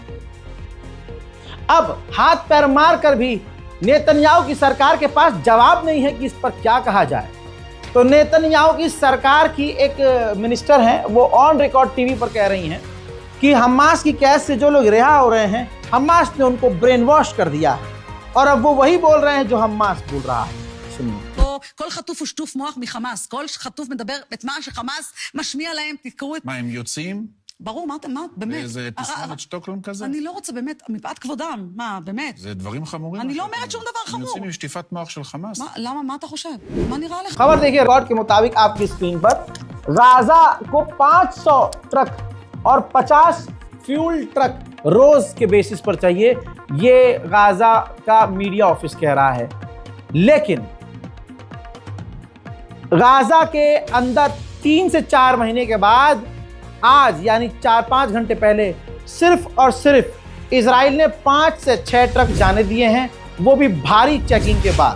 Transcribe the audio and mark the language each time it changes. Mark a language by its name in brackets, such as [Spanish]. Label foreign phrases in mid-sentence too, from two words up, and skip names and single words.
[Hindi] अब हाथ पैर मार कर भी नेतन्याहू की सरकार के पास जवाब नहीं है कि इस पर क्या कहा जाए। तो नेतन्याहू की सरकार की एक मिनिस्टर हैं, वो [English] on record [Hindi] टीवी पर कह रही हैं कि हमास की कैद से जो लोग रिहा हो रहे हैं, हमास ने उनको [English] brain wash [Hindi] कर दिया है। और अब वो वही बोल रहे हैं जो हमास बोल रहा है। सुनिए। [Hebrew] כל חטוף הוא שטוף מוח מחמאס, כל חטוף מדבר את מה שחמאס משמיע להם, תקראו את... מה, הם יוצאים? ברור, מה, באמת? זה תסמונת שטוקהולם כזה? אני לא רוצה, באמת, מפאת כבודם, מה, באמת? זה דברים חמורים. אני לא אומרת שום דבר הם חמור. יוצאים עם שטיפת מוח של חמאס. למה, מה אתה חושב? מה नरहा לך? [Hindi] खबर देखिए, रिकॉर्ड के मुताबिक आपकी स्क्रीन पर गाजा को 500 ट्रक और 50 [English] fuel truck [Hindi] रोज के बेसिस पर चाहिए, ये गाजा का [English] media office [Hindi] कह रहा है। लेकिन गाजा के अंदर 3 से 4 महीने के बाद आज यानी 4-5 घंटे पहले सिर्फ और सिर्फ इजराइल ने 5 से 6 ट्रक जाने दिए हैं, वो भी भारी चेकिंग के बाद।